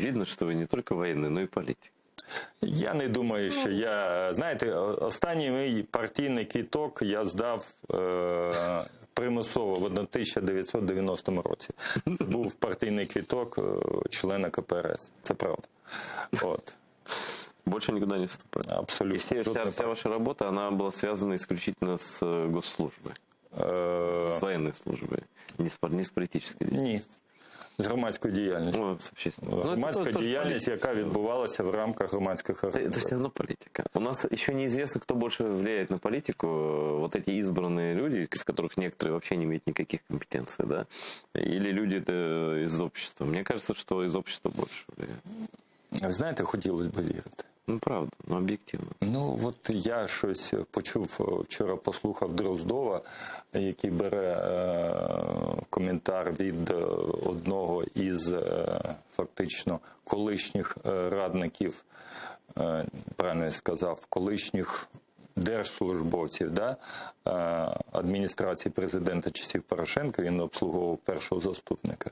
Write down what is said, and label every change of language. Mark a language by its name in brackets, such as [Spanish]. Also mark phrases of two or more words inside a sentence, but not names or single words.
[Ukrainian] Видно, що ви не тільки воєнний, але й політик. Я не думаю, що я... Знаєте, останній мій партійний квиток я здав примусово в 1990 році. Це був партійний квиток члена КПРС. Це правда. От. [Russian] Больше никуда не вступать. Абсолютно. И вся ваша работа, она была связана исключительно с госслужбой, с военной службой, не с политической деятельностью. [Ukrainian] Ні. З громадською діяльністю. Громадська діяльність, яка відбувалася в рамках громадських організацій. [Russian] Это все равно политика. У нас еще неизвестно, кто больше влияет на политику. Вот эти избранные люди, из которых некоторые вообще не имеют никаких компетенций, да? Или люди из общества. Мне кажется, что из общества больше влияет. [Ukrainian] Знаєте, хотілося б вірити. Ну, правда, ну, об'єктивно. Ну, от я щось почув, вчора послухав Дроздова, який бере коментар від одного із, фактично, колишніх радників, правильно я сказав, колишніх держслужбовців, да, адміністрації президента часів Порошенка, він обслуговував першого заступника.